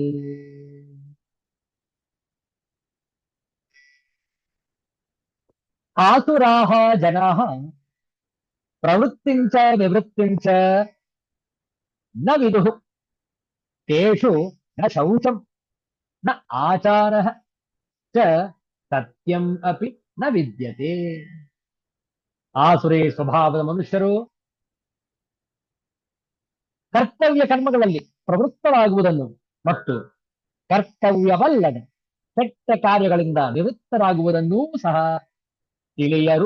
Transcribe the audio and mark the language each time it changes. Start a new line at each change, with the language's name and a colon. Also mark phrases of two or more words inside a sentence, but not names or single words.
Sanskrit: आसुराः जनाः प्रवृत्तिं च निवृत्तिं च न विदुः। तेषु न शौचं न आचारः च सत्यम् अपि न विद्यते.
Kannada: ಆಸುರಿ ಸ್ವಭಾವದ ಮನುಷ್ಯರು ಕರ್ತವ್ಯ ಕರ್ಮಗಳಲ್ಲಿ ಪ್ರವೃತ್ತರಾಗುವುದನ್ನು ಮತ್ತು ಕರ್ತವ್ಯವಲ್ಲದ ಕೆಟ್ಟ ಕಾರ್ಯಗಳಿಂದ ನಿವೃತ್ತರಾಗುವುದನ್ನೂ ಸಹ ತಿಳಿಯರು.